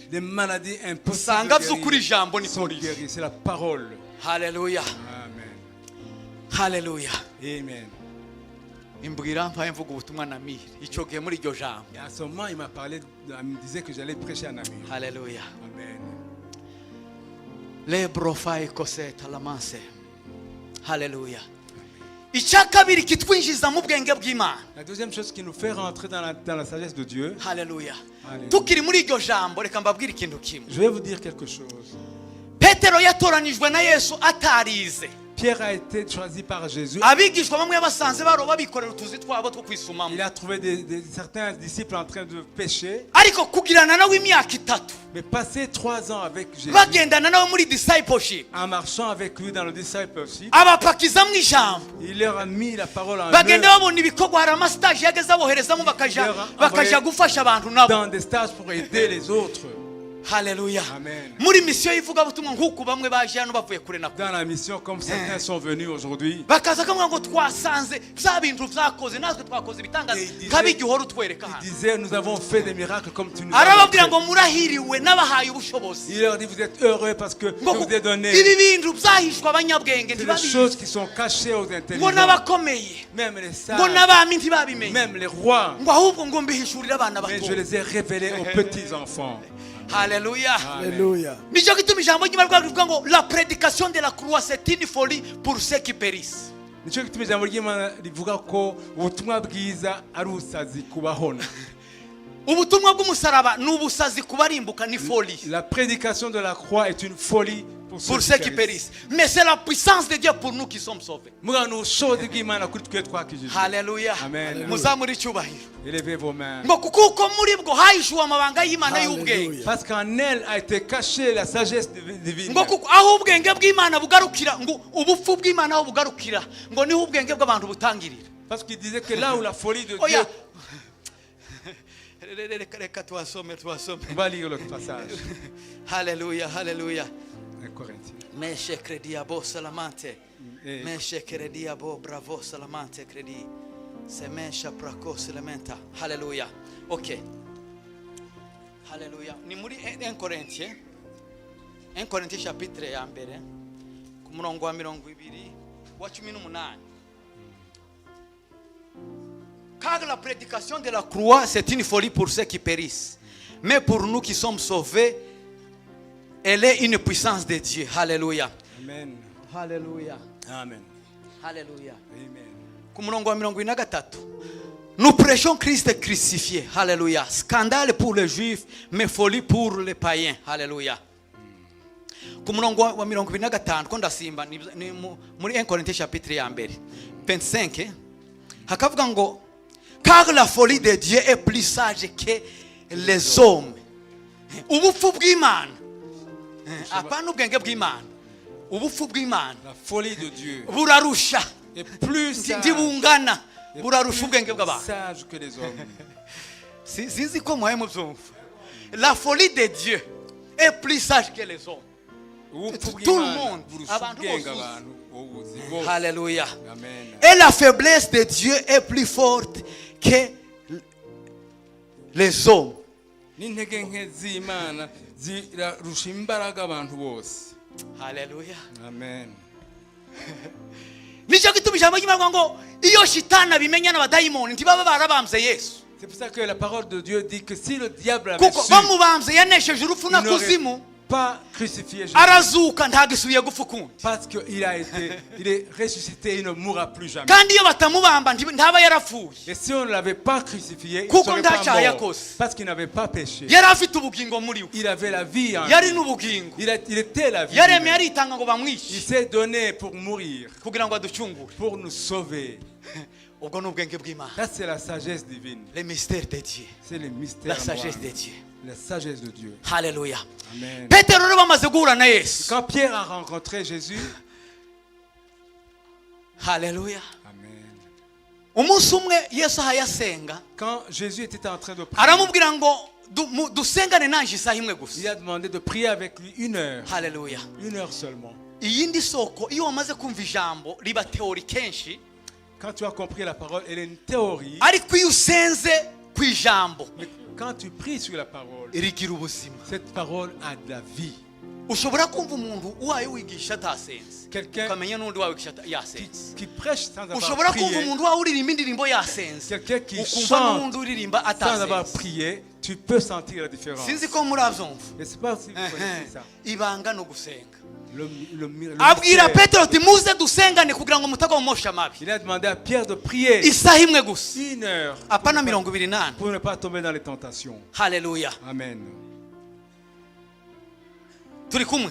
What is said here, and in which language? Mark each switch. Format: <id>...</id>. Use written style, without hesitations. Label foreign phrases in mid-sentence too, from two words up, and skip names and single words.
<fr>des maladies impossibles</fr> <rw>usanga</rw> <fr>de</fr> <rw>by'ukuri</rw> <fr>guérir.</fr> <rw>ijambo ni</rw> <fr>Sont</fr> <rw>polisi.</rw> <fr>guéries. C'est la parole.</fr> <rw>haleluya</rw> <fr>Amen.</fr> <rw>haleluya.</rw> <fr>Amen.</fr> <rw>imbwira mpaye mvuga ubutumwa na mire icyo gihe muri iryo jambo.</rw> <fr>Et à ce moment, il m'a parlé, il me disait que j'allais prêcher à Namur.</fr> <rw>haleluya.</rw> <fr>Amen. lebrofai koseta lamanse.</fr> <rw>haleluya. icya kabiri kitwinjiza mu bwenge bw'Imana.</rw> <fr>La deuxième chose qui nous fait rentrer dans la sagesse de Dieu,</fr> <rw>haleluya.</rw> <fr>Hallelujah.</fr> <rw>tukiri muri iryo jambo reka mbabwire ikintu kimwe.</rw> <fr>je vais vous dire quelque chose.</fr> <rw>petero yatoranijwe na yesu atarize.</rw> <fr>Pierre a été choisi par Jésus.</fr> <rw>abigishwa bamwe basanze baroba bikorera utuzi twabo two kwisumamo.</rw> <fr>Il a trouvé certains disciples en train de pécher,</fr> <rw>ariko kugirana nawe imyaka 3</rw> <fr>mais passer 3 ans avec Jésus,</fr> <rw>bagendana nawe muri discipleship</rw> <fr>en marchant avec lui dans le discipleship,</fr> <rw>abapakiza mu ijambo</rw> <fr>il leur a mis la parole en</fr> <rw>bagenda</rw> <fr>œuvre</fr> <rw>babona ibikorwa hari amastage yageze aboherezamo bakaja gufasha abantu nabo.</rw> <fr>dans des stages pour aider les autres.</fr> <rw>Haleluya.</rw> <fr>Amen.</fr> <rw>Muri mission y'ivugabutumwa nk'uko bamwe baje hano bavuye kure na kure.</rw> <fr>Dans la mission, comme certains sont venus aujourd'hui,</fr> <rw>Bakaza kamwe ngo twasanze bya bintu vyakoze natwe twakoze bitangaza kabigihora utwereka hano.</rw> <fr>ils disaient, nous avons fait des miracles comme tu nous as</fr> <rw>Arababwira</rw> <fr>montré.</fr> <rw>ngo murahiriwe n'abahaye ubushobozi.</rw> <fr>Il leur dit, vous êtes heureux parce que je vous ai donné</fr> <rw>Ibi bintu byahishwa abanyabwenge</rw> <fr>c'est des</fr> <rw>ntibabizi.</rw> <fr>choses qui sont cachées aux</fr> <rw>Ngo</rw> <fr>intelligents.</fr> <rw>n'abakomeye.</rw> <fr>Même les</fr> <rw>Ngo</rw> <fr>sages,</fr> <rw>n'abami ntibabimenye.</rw> <fr>même les rois.</fr> <rw>Ngo ahubwo ngo mbihishurira abana</rw> <fr>Mais je</fr> <rw>bato.</rw> <fr>les ai révélés aux petits-enfants.</fr> <rw>Haleluya.</rw> <fr>Alléluia.</fr> <rw>Nicyo gituma ijambo ry'Imana rivuga ngo</rw> <fr>la prédication de la croix c'est une folie pour ceux qui périssent.</fr> <rw>Nicyo gituma ijambo ry'Imana rivuga ko ubutumwa bwiza ari ubusazi kubahona. Ubutumwa bw'umusaraba ni ubusazi kubarimbuka ni folie.</rw> <fr>La prédication de la croix est une folie pour Pour ceux qui périssent. Mais c'est la puissance de Dieu pour nous qui sommes sauvés.</fr> <rw>Mugano ubushobozi bw'Imana kuri twe twakijijwe. Haleluya.</rw> <fr>Amen.</fr> <rw>Muzamure icyubahiro.</rw> <fr>Élevez vos mains.</fr> <rw>Ngo kuko muri bwo hahishuwe amabanga y'Imana y'ubwenge.</rw> <fr>Hallelujah. Parce qu'en elle a été cachée la sagesse divine.</fr> <rw>Ngo kuko aho ubwenge bw'Imana bugarukira ngo ubupfu bw'Imana aho bugarukira ngo niho ubwenge bw'abantu butangirira.</rw> <fr>Parce qu'il disait que là où la folie de Dieu...</fr> <rw>Oya. Reka tuwasome.</rw> <fr>On va lire l'autre passage.</fr> <rw>Haleluya, haleluya.</rw> <fr>1 Corinthiens. Meshe credi abo salamante. Et Meshe credi abo bravo salamante credi. Se mesha prako salamenta.</fr> <rw>Haleluya. OK. Haleluya. Ni muri 1 Corinthiens. 1 Corinthiens chapitre ya mbere ku murongo wa 20 wa 18.</rw> <fr>Car la prédication de la croix c'est une folie pour ceux qui périssent. Mais pour nous qui sommes sauvés, elle est une puissance de Dieu. Hallelujah. Amen. Hallelujah. Amen. Hallelujah. Amen.</fr> <rw>Ku murongo wa 23.</rw> <fr>Nous prêchons Christ crucifié. Hallelujah. Scandale pour les juifs, mais folie pour les païens.</fr> <rw>Hallelujah. Ku murongo wa 25 ko ndasimba ni muri 1 Corinthiens chapitre ya mbere 25 hakavuga ngo</rw> <fr>car la folie de Dieu est plus sage que les hommes.</fr> <rw>Ubupfu bw'Imana. Apana ubwenge bw'Imana. Ubupfu bw'Imana.</rw> <fr>La folie de Dieu</fr> <rw>Burarusha.</rw> <fr>est plus sage,</fr> <rw>Ndibungana. Burarusha ubwenge bw'abantu.</rw> <fr>sage que les hommes.</fr> <rw>Sinzi ko muhaye mubyumva.</rw> <fr>La folie de Dieu est plus sage que les hommes. Tout le monde.</fr> <rw>Abantu bose.</rw> <fr>Hallelujah. Amen. Et la faiblesse de Dieu est plus forte que les hommes.</fr> <rw>N'intege nke z'Imana zirarusha imbaraga abantu bose.</rw> <fr>Hallelujah. Amen.</fr> <rw>Nicyo gituma ijambo ry'Imana ngo iyo shitani abimenya n'abadayimoni ntibaba barabambye Yesu.</rw> <fr>C'est pour ça que la parole de Dieu dit que si le diable avait</fr> <rw>Kuko</rw> <fr>su,</fr> <rw>bamubambye yanesheje urupfu</rw> <fr>il</fr> <rw>na</rw> <fr>n'aurait</fr> <rw>kuzimu</rw> <fr>pas crucifié Jésus.</fr> <rw>arazuka ntagisubiye gupfa ukundi.</rw> <fr>Parce qu'il est ressuscité, il ne mourra plus jamais.</fr> <rw>Kandi iyo batamubamba ntaba yarapfuye.</rw> <fr>Et si on ne l'avait pas crucifié, il ne</fr> <rw>Kuko</rw> <fr>serait pas</fr> <rw>ntacyaha</rw> <fr>mort.</fr> <rw>yakoze.</rw> <fr>Parce qu'il n'avait pas péché.</fr> <rw>Yari afite ubugingo muri we.</rw> <fr>Il avait la vie en</fr> <rw>Yari</rw> <fr>lui.</fr> <rw>n'ubugingo.</rw> <fr>Il était la vie.</fr> <rw>Yaremeye aritanga ngo</rw> <fr>Il</fr> <rw>bamwice</rw> <fr>s'est donné pour mourir,</fr> <rw>kugira ngo aducungure.</rw> <fr>pour nous sauver.</fr> <rw>Ubwo ni ubwenge bw'Imana.</rw> <fr>Ça, c'est la sagesse divine. Le mystère de Dieu. C'est le mystère La noir. sagesse de Dieu. La sagesse de Dieu. Hallelujah. Amen.</fr> <rw>Petero rero bamaze guhura na Yesu.</rw> <fr>Quand Pierre a rencontré Jésus, Hallelujah. Amen.</fr> <rw>Umunsi umwe Yesu ahayasenga</rw> <fr>Quand Jésus était en train de prier,</fr> <rw>aramubwira ngo dusengane nanje isaha imwe</rw> <fr>il</fr> <rw>gusa.</rw> <fr>a demandé de prier avec lui 1 heure. Hallelujah. 1 heure seulement.</fr> <rw>Iyindi soko iyo wamaze kumva ijambo riba teori kenshi</rw> <fr>Quand tu as compris la parole, elle est une théorie.</fr> <rw>ariko iyo usenze ku ijambo</rw> <fr>Mais quand tu pries sur la parole,</fr> <rw>rigira ubuzima.</rw> <fr>cette parole a de la vie.</fr> <rw>Ushobora kumva umuntu uwaye wigisha atasenze</rw> <fr>Quelqu'un</fr> <rw>ukamenya n'undi wawe wigisha yasenze.</rw> <fr>qui prêche sans avoir</fr> <rw>Ushobora kumva</rw> <fr>prié,</fr> <rw>umuntu wawe uririmba indirimbo yasenze</rw> <fr>quelqu'un qui</fr> <rw>ukumva</rw> <fr>chante</fr> <rw>n'undi uririmba</rw> <fr>sans avoir</fr> <rw>atasenze.</rw> <fr>prié, tu peux sentir la différence.</fr> <rw>Sinzi ko murabyumva.</rw> <fr>Je ne sais pas si vous connaissez ça.</fr> <rw>Ibanga no gusenga.</rw> <fr>Le</fr> <rw>Abwira</rw> <fr>mystère.</fr> <rw>Petero ati muze dusengane kugira ngo mutagwa mu mosha mabi.</rw> <fr>Il a demandé à Pierre de prier</fr> <rw>Isaha imwe gusa.</rw> <fr>1 heure</fr> <rw>Apana 28.</rw> <fr>pour ne pas tomber dans les tentations. Hallelujah. Amen.</fr> <rw>Turi kumwe.</rw>